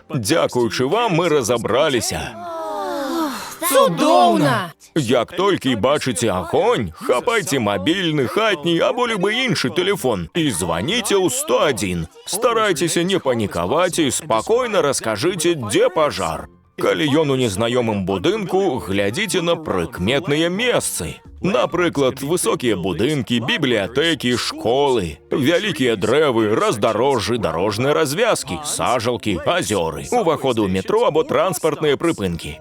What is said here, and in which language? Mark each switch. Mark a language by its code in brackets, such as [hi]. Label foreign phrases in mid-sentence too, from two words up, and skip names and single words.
[uk] Дякуючи вам, ми розібралися. [be] Цудовно! [uk] Як тільки бачите огонь, хапайте мобільний, хатній або любий інший телефон і дзвоніть у 101. Старайтеся не панікувати і спокійно розкажіть, де пожар. [be] Коли ён у незнаёмым будынку, глядзіце на прыкметныя месцы. Напрыклад, высокія будынкі, бібліятэкі, школы, вялікія дрэвы, раздарожжы, дарожныя развязкі, сажалкі, азёры, уваходы ў метро або транспартныя прыпынкі.